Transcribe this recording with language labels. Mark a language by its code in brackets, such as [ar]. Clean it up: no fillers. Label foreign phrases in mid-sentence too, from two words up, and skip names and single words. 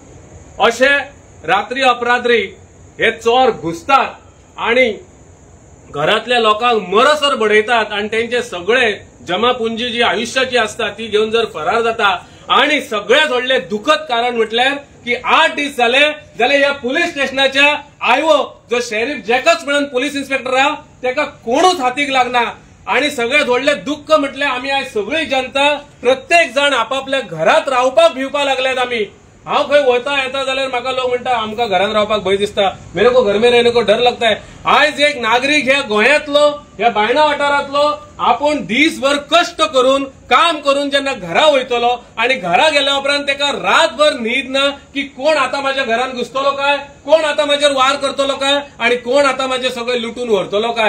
[kok] अशे रात्री अपरात्री हे चोर घुसतात आणि घरातल्या लोकांक मरसर बडयतात आणि त्यांचे सगळे जमापुंजी जी आयुष्याची असता ती घेऊन जर फरार जाता आणि सगळ्यात व्हडले दुःखद कारण म्हटल्यार की 8 दीस जाले जाल्यार ह्या पुलीस स्टेशनाच्या आयओ जो शेरीफ जॅकब्स म्हणून [en] police inspector [kok] आहा त्याका कोणूच हातीक लागना. आणि सगळ्यात व्हडले दुःख म्हटल्यार आम्ही आज सगळी जनता प्रत्येक जण आपापल्या घरात रावपाक भिवपाक लागल्यात. आम्ही हांव खंय वता येता जाल्यार म्हाका लोक म्हणटा आमकां घरान रावपाक भंय दिसता, [hi] मेरे को घर में रहने को डर लगता है. [kok] आयज एक नागरीक ह्या गोंयांतलो ह्या बायणा वाठारांतलो आपण दिसभर कष्ट करून काम करून जेन्ना घरा वयतलो आणि घरा गेल्या उपरांत तेका रातभर न्हीद ना की कोण आता माझ्या घरान घुसतलो काय, कोण आता माझ्यावर वार करतलो काय आणि कोण आता माझे सगळे लुटून व्हरतलो काय.